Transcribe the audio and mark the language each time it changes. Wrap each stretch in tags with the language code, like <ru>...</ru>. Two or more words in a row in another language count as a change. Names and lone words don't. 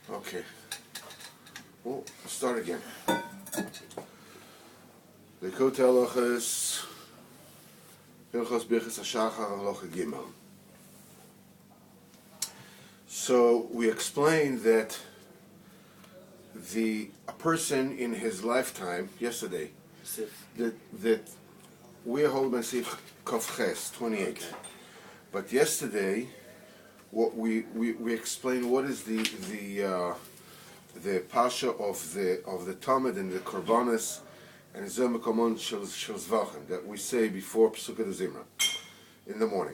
<en>Okay. Well, start again. Likutei Halachos, Bircot,</en> <he>Hashachar, Halacha Gimel.</he> <en>So we explained that a person in his lifetime yesterday that we are holding by</en> <he>Sif Kofches</he> <en>28. Okay. But yesterday, what we explained what is the pasha of the Talmud and the Korbanos and</en> <he>Zeh Mekomon Shel Zvachim</he> <en>that we say before</en> <he>Pesukei Zimra</he> <en>in the morning.</en>